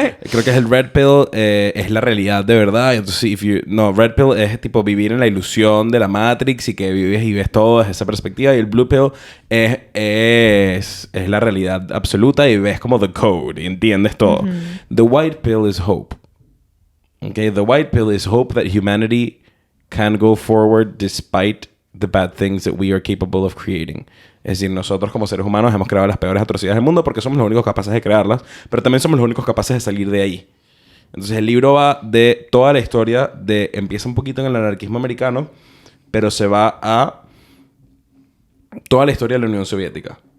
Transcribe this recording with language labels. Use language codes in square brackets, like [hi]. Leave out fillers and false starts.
[es] creo que es el Red Pill, es la realidad de verdad. Entonces, Red Pill es tipo vivir en la ilusión de la Matrix y que vives y ves todo desde esa perspectiva. Y el Blue Pill es la realidad absoluta y ves como [en] the code [es] y entiendes todo. [en] The White Pill is hope. Okay? The White Pill is hope that humanity can go forward despite the bad things that we are capable of creating. [es] Es decir, nosotros como seres humanos hemos creado las peores atrocidades del mundo porque somos los únicos capaces de crearlas, pero también somos los únicos capaces de salir de ahí. Entonces el libro va de toda la historia empieza un poquito en el anarquismo americano, pero se va a toda la historia de la Unión Soviética.